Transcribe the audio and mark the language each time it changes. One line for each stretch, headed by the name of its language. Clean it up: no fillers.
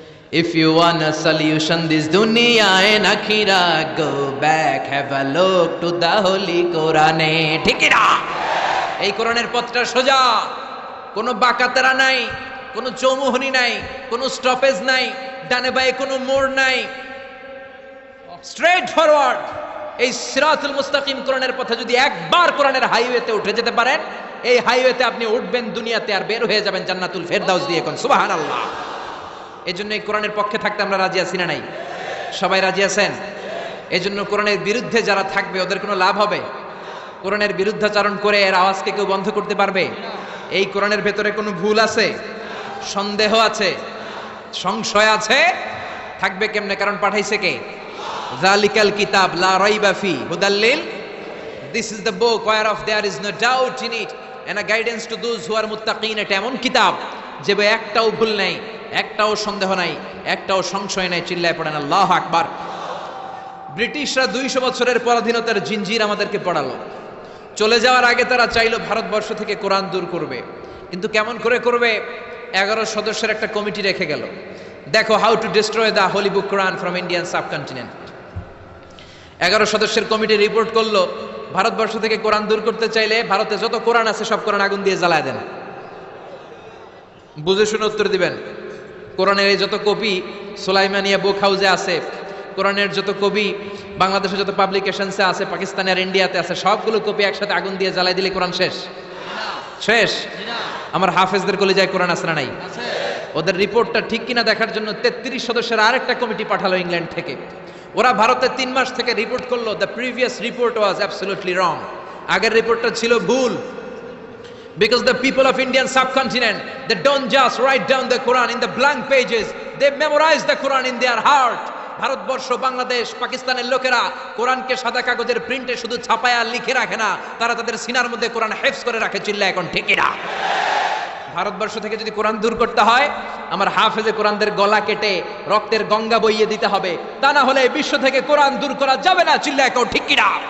English: If you want a solution this dunya and akhirah, go back, have a look to the holy Quran.
Bangla: ঠিক না? এই কোরআনের পথটা সোজা, কোনো বাঁকাতেরা নাই, কোনো চৌমুহনী নাই, কোনো স্টপেজ নাই, ডানে বাঁয়ে কোনো মোড় নাই, স্ট্রেট ফরওয়ার্ড। এই সিরাতুল মুস্তাকিম কোরআনের পথে যদি একবার কোরআনের হাইওয়েতে উঠে যেতে পারেন, এই হাইওয়েতে আপনি উঠবেন দুনিয়াতে, আর বের হয়ে যাবেন জান্নাতুল ফেরদাউস দিয়ে। কোন সুবহানাল্লাহ। এই জন্য এই কোরআনের পক্ষে থাকতে আমরা রাজি আছি না নাই? সবাই রাজি আছেন? এজন্য কোরআনের বিরুদ্ধে যারা থাকবে ওদের কোনো লাভ হবে? কোরআনের বিরুদ্ধাচরণ করে এর আওয়াজকে কেউ বন্ধ করতে পারবে? এই কোরআনের ভেতরে কোনো ভুল আছে, সন্দেহ আছে, সংশয় আছে? থাকবে কেমনে? কারণ পাঠাইছে কে?
Arabic: যালিকাল কিতাব লা রাইবা ফি হুদাল্লিল,
English: This is the book whereof there is no doubt in it and a guidance to those who are muttaqin।
Bangla: এটা এমন কিতাব যে একটাও ভুল নাই, একটাও সন্দেহ নাই, একটাও সংশয় নাই। চিল্লায় পড়েন আল্লাহু আকবার। ব্রিটিশরা 200 বছরের পরাধীনতার জিঞ্জির আমাদেরকে পড়ালো। চলে যাওয়ার আগে তারা চাইলো ভারতবর্ষ থেকে কোরআন দূর করবে, কিন্তু কেমন করে করবে? 11 সদস্যের একটা কমিটি রেখে গেল। দেখো,
English: How to destroy the holy book Quran from Indian subcontinent.
Bangla: 11 সদস্যের কমিটি রিপোর্ট করলো, ভারতবর্ষ থেকে কোরআন দূর করতে চাইলে ভারতে যত কোরআন আছে সব কোরআন আগুন দিয়ে জ্বালায় দেন। বুঝে শুনে উত্তর দিবেন। কোরআনের এই যত কপি সুলাইমানিয়া বুক হাউসে আছে, কোরআনের যত কপি বাংলাদেশের যত পাবলিকেশনসে আছে, পাকিস্তানে আর ইন্ডিয়াতে আছে, সবগুলো কপি একসাথে আগুন দিয়ে জ্বালাই দিলে কোরআন শেষ? শেষ? আমার হাফেজদের কলিজায় কোরআন আছে না নাই? ওদের রিপোর্টটা ঠিক কিনা দেখার জন্য 33 সদস্যের আরেকটা কমিটি পাঠালো ইংল্যান্ড থেকে। ওরা ভারতে 3 মাস থেকে রিপোর্ট করলো,
English: The previous report was absolutely wrong.
Bangla: আগের রিপোর্টটা ছিল ভুল।
English: Because the people of Indian subcontinent, they don't just write down the Quran in the blank pages, they memorize the Quran in their heart.
Bangla: Bharatvarsha, Bangladesh, পাকিস্তানের লোকেরা কোরআনকে সাদা কাগজের প্রিন্টে শুধু ছাপায়া লিখে রাখে না, তারা তাদের সিনার মধ্যে কোরআন হেফজ করে রাখে। চিল্লা এখন ঠিক না? ভারতবর্ষ থেকে যদি কোরআন দূর করতে হয়, আমার হাফেজে কোরআনদের গলা কেটে রক্তের গঙ্গা বইয়ে দিতে হবে, তা না হলে বিশ্ব থেকে কোরআন দূর করা যাবে না। চিল্লা এখন ঠিক না?